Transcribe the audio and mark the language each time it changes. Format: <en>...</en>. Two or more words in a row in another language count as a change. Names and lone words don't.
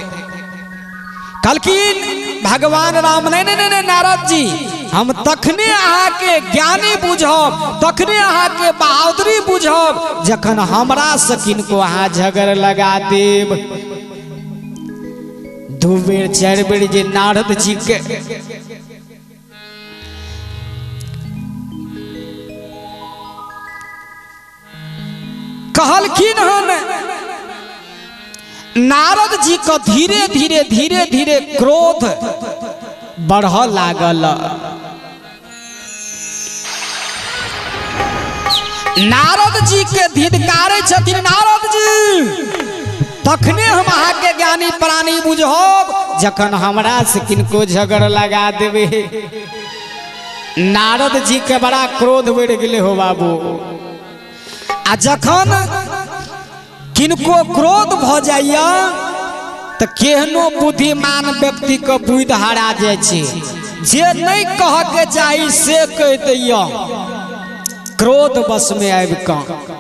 <mai>कहलखिन भगवान राम नहीं नहीं नहीं नारद जी, हम तखने अहाँ के ज्ञानी बुझब, तखने अहाँ के बहादुरी बुझब जखन हमरा से किनको अहाँ झगड़ लगा देब। 2 बेर 4 बेर जे नारद जी के कहलखिन हन, नारद जी को धीरे धीरे धीरे धीरे क्रोध बढ़ लागल। नारद जी के धिदकारे छथिन, नारद जी तखने हम अहाँ के ज्ञानी प्राणी बुझब जखन हमरा से किनको झगड़ लगा देबे। नारद जी के बड़ा क्रोध बढ़ गेले हो बाबू। आ जखन किनको क्रोध भ जाइया तो केहनो बुद्धिमान व्यक्ति के बुद्धि हरा जाए छे, जे नहीं कह के चाही से कह दैया क्रोध बस में आबि क।</mai>